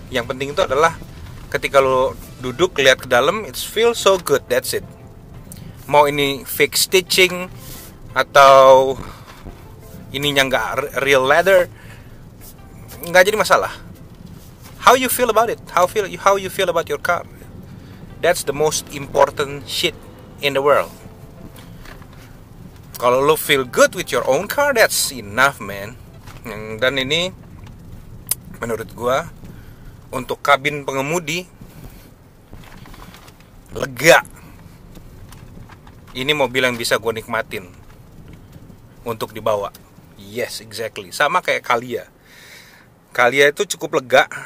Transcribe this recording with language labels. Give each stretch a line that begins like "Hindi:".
Indonesian: Yang penting itu adalah ketika lo duduk lihat ke dalam,
English: it feels so good, that's it.
Indonesian: Mau ini fake stitching atau ininya nggak real leather, nggak jadi masalah.
English: How you feel about it? How you feel about your car? That's the most important shit in the world.
Indonesian: Kalau lo
English: feel good with your own car, that's enough, man.
Indonesian: Dan ini menurut gua untuk kabin pengemudi lega. Ini mobil yang bisa gua nikmatin untuk dibawa.
English: Yes, exactly.
Indonesian: Sama kayak Calya. Calya itu cukup lega.